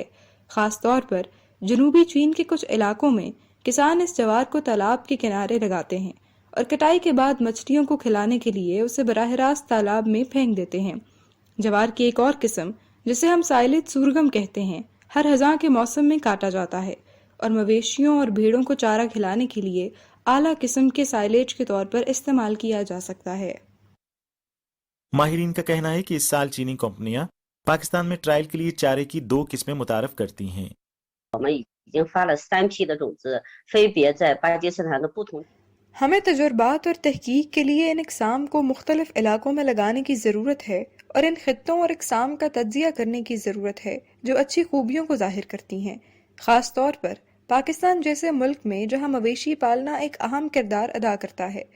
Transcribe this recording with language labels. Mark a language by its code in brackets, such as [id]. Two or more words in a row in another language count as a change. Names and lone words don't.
[ur] خاص طور پر جنوبی چین کے کچھ علاقوں میں کسان اس جوار کو تالاب کے کنارے لگاتے ہیں اور کٹائی کے بعد مچھلیوں کو کھلانے کے لیے اسے براہ راست تالاب میں پھینک دیتے ہیں. جوار کی ایک اور قسم، جسے ہم [en] silage sorghum [ur] کہتے ہیں، ہر خزاں کے موسم میں کاٹا جاتا ہے اور مویشیوں اور بھیڑوں کو چارہ کھلانے کے لیے اعلیٰ قسم کے سائلیج کے طور پر استعمال کیا جا سکتا ہے۔ ماہرین کا کہنا ہے کہ اس سال چینی کمپنیاں پاکستان میں ٹرائل کے لیے چارے کی 2 قسمیں متعارف کرتی ہیں۔ [zh] 我们已经发了3批的种子，分别在巴基斯坦的不同。 [ur] ہمیں تجربات اور تحقیق کے لیے ان اقسام کو مختلف علاقوں میں لگانے کی ضرورت ہے اور ان خطوں اور اقسام کا تجزیہ کرنے کی ضرورت ہے جو اچھی خوبیوں کو ظاہر کرتی ہیں، خاص طور پر پاکستان جیسے ملک میں جہاں مویشی پالنا ایک اہم کردار ادا کرتا ہے۔